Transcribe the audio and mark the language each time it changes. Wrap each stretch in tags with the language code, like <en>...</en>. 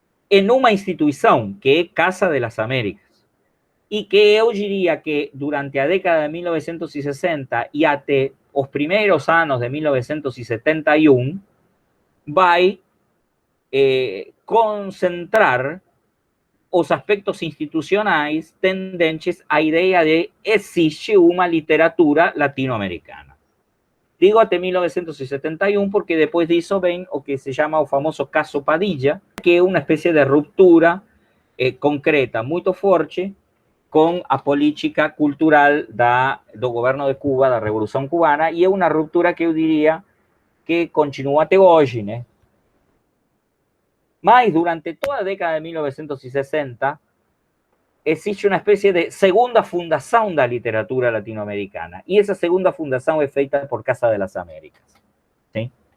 <es>en una institución que es Casa de las Américas, y que yo diría que durante la década de 1960 y hasta los primeros años de 1971 va a concentrar</es> <pt>os aspectos institucionais tendentes à ideia de existe uma literatura latino-americana. Digo até 1971 porque depois disso vem o que se chama o famoso caso Padilla, que é uma espécie de ruptura concreta muito forte com a política cultural do governo de Cuba, da Revolução Cubana, e é uma ruptura que eu diria que continua até hoje, Mas durante toda a década de 1960,</pt> <es>existe una especie de segunda fundación</es> <pt>da literatura latinoamericana.</pt> <es>Y esa segunda fundación es</es> <pt>feita</pt> <es>por Casa de las Américas. ¿Sí?</es>